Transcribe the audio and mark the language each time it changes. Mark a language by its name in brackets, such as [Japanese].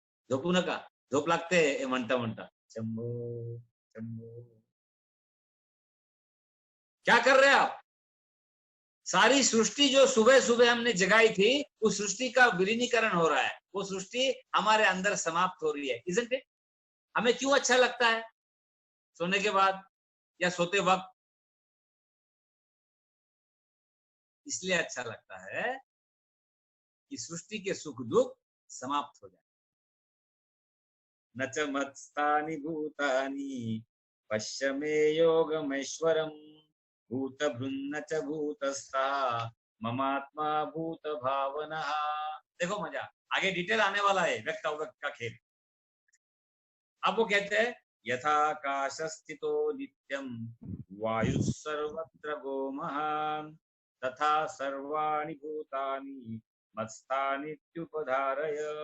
[Marathi] झोपू नका, झोप लागते म्हणता म्हणता शंभो शंभो। [Hindi] क्या कर रहे हैं आप? सारी सृष्टि जो सुबह सुबह हमने जगाई थी, उस सृष्टि का विलीनीकरण हो रहा है। वो सृष्टि हमारे अंदर समाप्त हो रही है, [English] isn't it? [Hindi] हमें क्यों अच्छा लगता है सोने के बाद या सोते वक्त? इसलिए अच्छा लगता है कि सृष्टि के सुख दुख समाप्त हो जाए। [Sanskrit] न च मत्स्थानि भूतानि पश्य मे योगमैश्वरम् भूतभृन्न च भूतस्थः ममात्मा भूत भावना। [Hindi] देखो मजा, आगे डिटेल आने वाला है, व्यक्त अव्यक्त का खेल। अब वो कहते हैं [Sanskrit] यथाकाश स्थितो नित्यम वायु सर्वत्र गोमहान तथा सर्वाणि भूतानि मत्स्थानीत्युपधारय।